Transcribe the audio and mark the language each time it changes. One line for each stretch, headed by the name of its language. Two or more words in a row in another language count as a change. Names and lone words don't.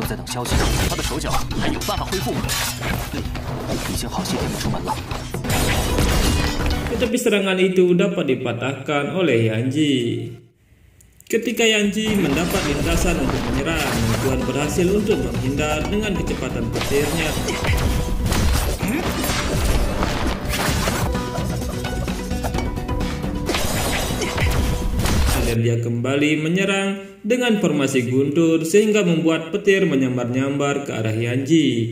Chinese: 消息，他的手脚还有办法恢复吗？已经好些天没出门了。
Indonesian: Tetapi serangan itu dapat dipatahkan oleh Yanji. Ketika Yanji mendapat lintasan untuk menyerang, Tuan berhasil untuk menghindar dengan kecepatan petirnya. Dan dia kembali menyerang dengan formasi guntur sehingga membuat petir menyambar-nyambar ke arah Yanji.